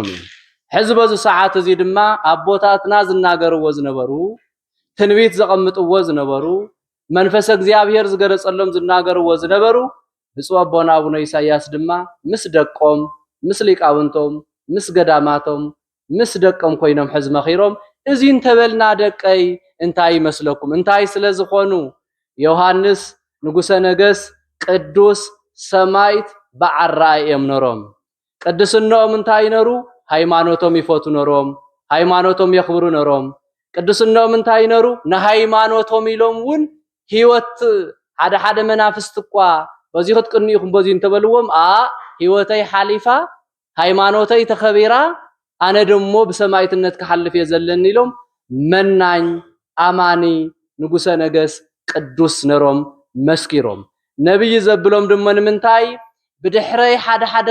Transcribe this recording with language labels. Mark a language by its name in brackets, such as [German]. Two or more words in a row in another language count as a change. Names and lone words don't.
[Tigrinya] እዩ ሕዚ በዚ ሰዓት እዚ ድማ ኣቦታትና ዝናገርዎ ዝነበሩ ትንቢት ዘቐምጥዎ ዝነበሩ መንፈስ እግዚአብሔር ዝገለጸሎም ዝናገርዎ ዝነበሩ ብፁዕ ኣቦና ኣቡነ ኢሳያስ ድማ ምስ ደቆም ምስ ሊቃውንቶም ምስ ገዳማቶም ምስ ደቆም ኮይኖም ሕዚ መኺሮም እዚ እንተበልና ደቀይ እንታይ ይመስለኩም እንታይ ስለ ዝኾኑ ዮሐንስ ንጉሰ ነገስ ቅዱስ ሰማይት በዓል ራእዮም ነሮም ቅድስናኦም እንታይ ነሩ ሃይማኖቶም ይፈቱ ነሮም ሃይማኖቶም የኽብሩ ነሮም ቅድስናኦም እንታይ ነሩ ንሃይማኖቶም ኢሎም ውን ህይወት ሓደ መናፍስት እኳ በዚህ ክትቅንኢኹም በዚህ እንተበልዎም ህይወተይ ሓሊፋ ሃይማኖተይ ተኸቢራ ኣነ ደሞ ብሰማይትነት ክሓልፍ የዘለኒ ኢሎም መናኝ ኣማኒ ንጉሰ ነገስ ቅዱስ ነሮም መስኪሮም ነብይ ዘብሎም ደሞ ንምንታይ ብድሕረይ ሓደ